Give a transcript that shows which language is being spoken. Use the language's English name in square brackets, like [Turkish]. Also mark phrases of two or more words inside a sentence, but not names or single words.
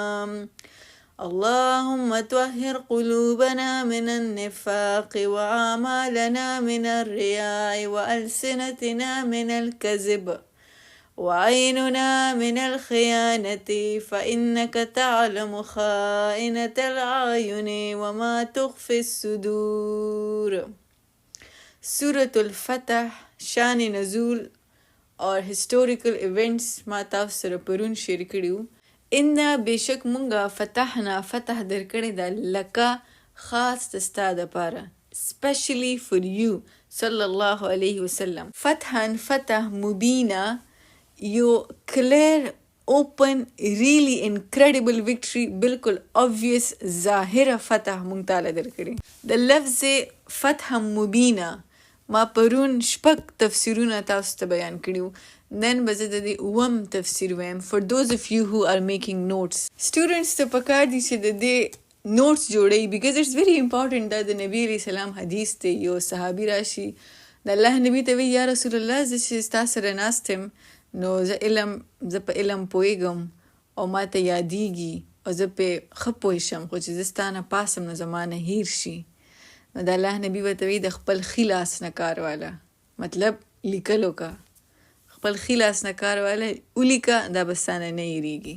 [Arabic] اللهم طهر قلوبنا من النفاق وأعمالنا من الرياء وألسنتنا من الكذب وعيننا من الخيانة فإنك تعلم خائنة الأعين وما تخفي الصدور. [Pashto] سورة الفتح شان نزول اور [English] historical events [Pashto] ما تاسو سره پرون شیر کړیو. ان بشک مونږه فتحنا فتح درکړی دا لکه خاص تستا دپاره [English] specially for you [Arabic] صلی الله علیه وسلم. فتحا فتح مبینا [Pashto] یو [English] clear open really incredible victory [Pashto] بالکل obvious ظاهره فتح مونږ تعالی درکړی. د لفظ فتح مبینا ما پرون شپږ تفسیرونه تاسو ته بیان کړیو. نن به زه د دې اووم تفسیر ویم [English] for those of you who are making notes. [Pashto] students ته پکار دي چې د دې notes جوړوي [English] because it's very important [Pashto] دا د نبی علیه السلام حدیث دی. یو صحابي راشي د الله نبی ته وی [Arabic] یا رسول الله [Pashto] زه چې ستا سره ناست یم نو زه په علم پوهېږم او ما ته یادیږي او زه پې ښه پوه شم خو چې زه ستا نه پاسم نو زما نه هیر شي. نو د الله نبی ورته وی د خپل ښي لاس نه کار واله مطلب لیکلو کا خپل ښي لاس نه کار واله ولیکه دا به ستا نه نه هیریږي.